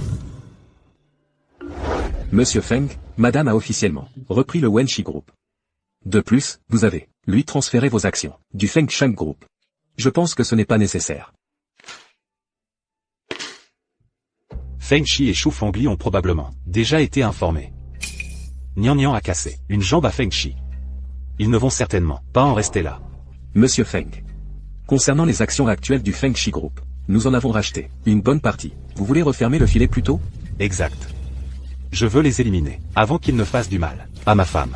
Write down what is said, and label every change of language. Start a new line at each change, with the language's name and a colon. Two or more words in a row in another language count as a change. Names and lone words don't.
French: Monsieur Feng, madame a officiellement repris le Wenshi Group. De plus, vous avez, lui, transféré vos actions du Feng Sheng Group. Je pense que ce n'est pas nécessaire. Feng Shi et Shu Fengli ont probablement déjà été informés. Nian Nian a cassé une jambe à Feng Shi. Ils ne vont certainement pas en rester là. Monsieur Feng. Concernant les actions actuelles du Feng Shi Group, nous en avons racheté une bonne partie. Vous voulez refermer le filet plus tôt? Exact. Je veux les éliminer, avant qu'ils ne fassent du mal à ma femme.